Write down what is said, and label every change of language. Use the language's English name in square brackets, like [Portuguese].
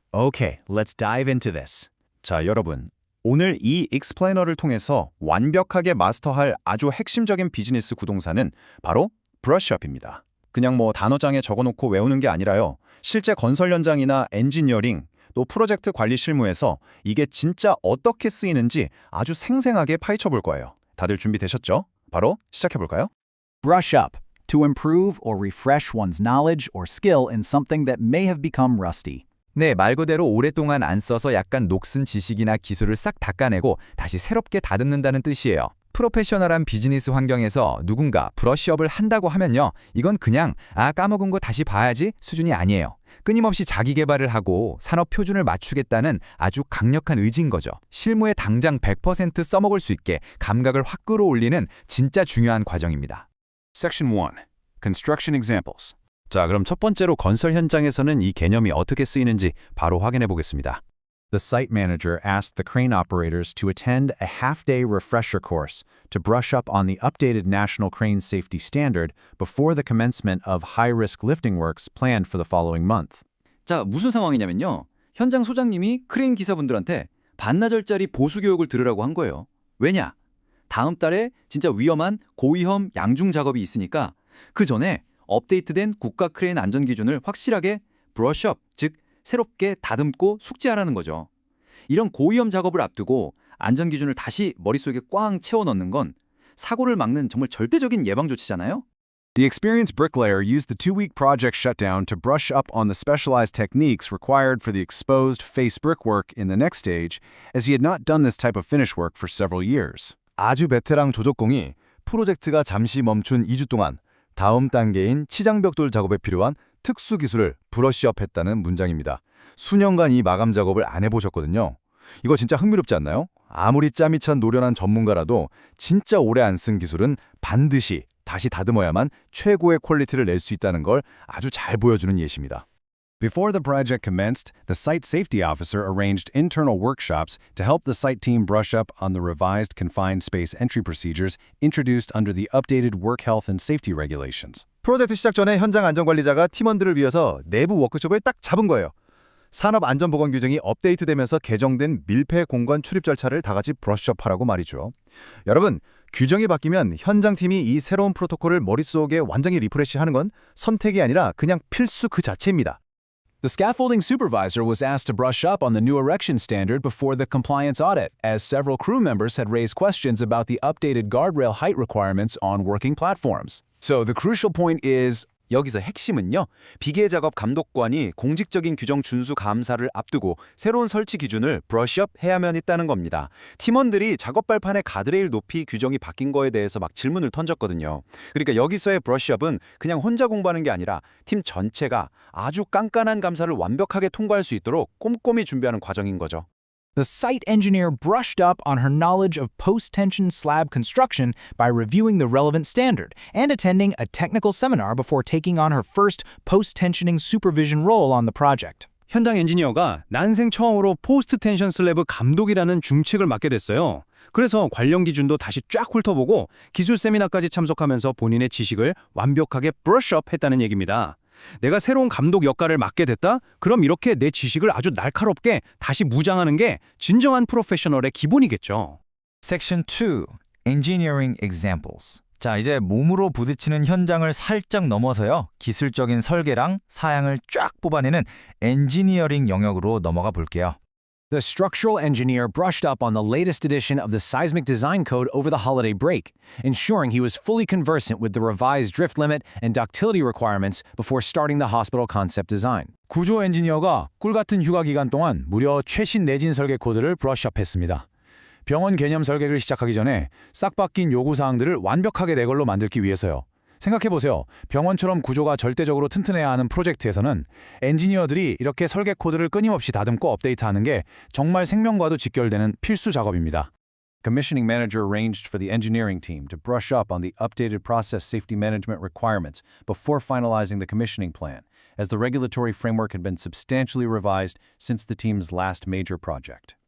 [English] Okay, let's dive into this. [Korean] 자, 여러분. 오늘 이 익스플레이너를 통해서 완벽하게 마스터할 아주 핵심적인 비즈니스 구동사는 바로 브러쉬업입니다. 그냥 뭐 단어장에 적어놓고 외우는 게 아니라요. 실제 건설 현장이나 엔지니어링, 또 프로젝트 관리 실무에서 이게 진짜 어떻게 쓰이는지 아주 생생하게 파헤쳐 볼 거예요. 다들 준비되셨죠? 바로 시작해 볼까요? [English] Brush up, to improve or refresh one's knowledge or skill in something that may have become rusty. [Korean] 네, 말 그대로 오랫동안 안 써서 약간 녹슨 지식이나 기술을 싹 닦아내고 다시 새롭게 다듬는다는 뜻이에요. 프로페셔널한 비즈니스 환경에서 누군가 브러쉬업을 한다고 하면요. 이건 그냥 까먹은 거 다시 봐야지 수준이 아니에요. 끊임없이 자기 개발을 하고 산업 표준을 맞추겠다는 아주 강력한 의지인 거죠. 실무에 당장 100% 써먹을 수 있게 감각을 확 끌어올리는 진짜 중요한 과정입니다. [English] Section 1. Construction examples. [Korean] 자, 그럼 첫 번째로 건설 현장에서는 이 개념이 어떻게 쓰이는지 바로 확인해 보겠습니다. [English] The site manager asked the crane operators to attend a half-day refresher course to brush up on the updated National Crane Safety Standard before the commencement of high-risk lifting works planned for the following month. [Korean] 자, 무슨 상황이냐면요. 현장 소장님이 크레인 기사분들한테 반나절짜리 보수 교육을 들으라고 한 거예요. 왜냐? 다음 달에 진짜 위험한 고위험 양중 작업이 있으니까 그 전에 업데이트된 국가 크레인 안전 기준을 확실하게 브러쉬업, 즉 새롭게 다듬고 숙지하라는 거죠. 이런 고위험 작업을 앞두고 안전 기준을 다시 머릿속에 꽝 채워 넣는 건 사고를 막는 정말 절대적인 예방 조치잖아요. [English] The experienced bricklayer used the 2-week project shutdown to brush up on the specialized techniques required for the exposed face brickwork in the next stage, as he had not done this type of finish work for several years. [Korean] 아주 베테랑 조적공이 프로젝트가 잠시 멈춘 2주 동안 다음 단계인 치장벽돌 작업에 필요한 특수 기술을 브러쉬업했다는 문장입니다. 수년간 이 마감 작업을 안 해보셨거든요. 이거 진짜 흥미롭지 않나요? 아무리 짬이 찬 노련한 전문가라도 진짜 오래 안 쓴 기술은 반드시 다시 다듬어야만 최고의 퀄리티를 낼 수 있다는 걸 아주 잘 보여주는 예시입니다. [English] Before the project commenced, the site safety officer arranged internal workshops to help the site team brush up on the revised confined space entry procedures introduced under the updated work health and safety regulations. [Korean] 프로젝트 시작 전에 현장 안전관리자가 팀원들을 위해서 내부 워크숍을 딱 잡은 거예요. 산업안전보건 규정이 업데이트되면서 개정된 밀폐 공간 출입 절차를 다 같이 브러쉬업하라고 말이죠. 여러분, 규정이 바뀌면 현장팀이 이 새로운 프로토콜을 머릿속에 완전히 리프레시하는 건 선택이 아니라 그냥 필수 그 자체입니다. [English] The scaffolding supervisor was asked to brush up on the new erection standard before the compliance audit, as several crew members had raised questions about the updated guardrail height requirements on working platforms. So the crucial point is, [Korean] 여기서 핵심은요. 비계 작업 감독관이 공직적인 규정 준수 감사를 앞두고 새로운 설치 기준을 브러쉬업 해야만 했다는 겁니다. 팀원들이 작업 발판의 가드레일 높이 규정이 바뀐 거에 대해서 막 질문을 던졌거든요. 그러니까 여기서의 브러쉬업은 그냥 혼자 공부하는 게 아니라 팀 전체가 아주 깐깐한 감사를 완벽하게 통과할 수 있도록 꼼꼼히 준비하는 과정인 거죠. [English] The site engineer brushed up on her knowledge of post-tension slab construction by reviewing the relevant standard and attending a technical seminar before taking on her first post-tensioning supervision role on the project. [Korean] 현장 엔지니어가 난생 처음으로 포스트 텐션 슬래브 감독이라는 중책을 맡게 됐어요. 그래서 관련 기준도 다시 쫙 훑어보고 기술 세미나까지 참석하면서 본인의 지식을 완벽하게 브러쉬업 했다는 얘기입니다. 내가 새로운 감독 역할을 맡게 됐다? 그럼 이렇게 내 지식을 아주 날카롭게 다시 무장하는 게 진정한 프로페셔널의 기본이겠죠. [English] Section 2. Engineering examples. [Korean] 자, 이제 몸으로 부딪히는 현장을 살짝 넘어서요. 기술적인 설계랑 사양을 쫙 뽑아내는 엔지니어링 영역으로 넘어가 볼게요. [English] The structural engineer brushed up on the latest edition of the seismic design code over the holiday break, ensuring he was fully conversant with the revised drift limit and ductility requirements before starting the hospital concept design. [Korean] 구조 엔지니어가 꿀같은 휴가 기간 동안 무려 최신 내진 설계 코드를 브러쉬업했습니다. 병원 개념 설계를 시작하기 전에 싹 바뀐 요구사항들을 완벽하게 내 걸로 만들기 위해서요. 생각해보세요. 병원처럼 구조가 절대적으로 튼튼해야 하는 프로젝트에서는 엔지니어들이 이렇게 설계 코드를 끊임없이 다듬고 업데이트하는 게 정말 생명과도 직결되는 필수 작업입니다. [English] Commissioning manager arranged for the engineering team to brush up on the updated process safety management requirements before finalizing the commissioning plan, as the regulatory framework had been substantially revised since the team's last major project.